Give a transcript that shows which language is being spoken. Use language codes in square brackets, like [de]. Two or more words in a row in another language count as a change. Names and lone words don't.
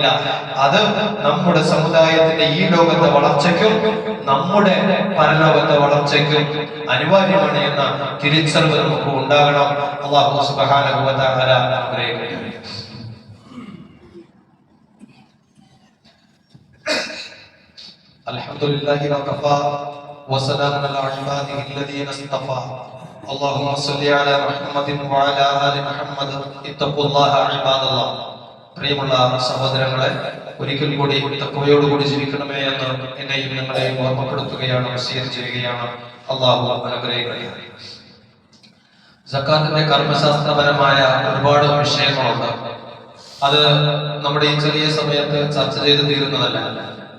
[ml] അത് നമ്മുടെ സമുദായത്തിന്റെ ഈ ലോകത്തെ വളർച്ചയ്ക്കും നമ്മുടെ പരലോകത്തെ വളർച്ചയ്ക്കും അനിവാര്യമാണ് എന്ന തിരിച്ചറിവ് നമുക്ക് ഉണ്ടാകണം. [ar] الله سبحانه وتعالى അനുഗ്രഹിക്കട്ടെ. الحمد لله وكفى وسلام على عباده الذين اصطفى اللهم صل على محمد وعلى آل محمد اتقوا الله عباد الله. [ml] പ്രിയമുള്ള സഹോദരങ്ങളെ, ഒരിക്കൽ കൂടി തഖ്വയോടുകൂടി ജീവിക്കണമേ എന്ന് എന്നെയും നിങ്ങളെയും ഓർമ്മപ്പെടുത്തുകയാണ്, വസിയത്ത് ചെയ്യുകയാണ്. അല്ലാഹു അനുഗ്രഹിക്കട്ടെ. സക്കാത്തിന്റെ കർമ്മശാസ്ത്രപരമായ ഒരുപാട് വിഷയങ്ങളുണ്ട്. അത് നമ്മുടെ ഈ ചെറിയ സമയത്ത് ചർച്ച ചെയ്ത് തീരുന്നതല്ല.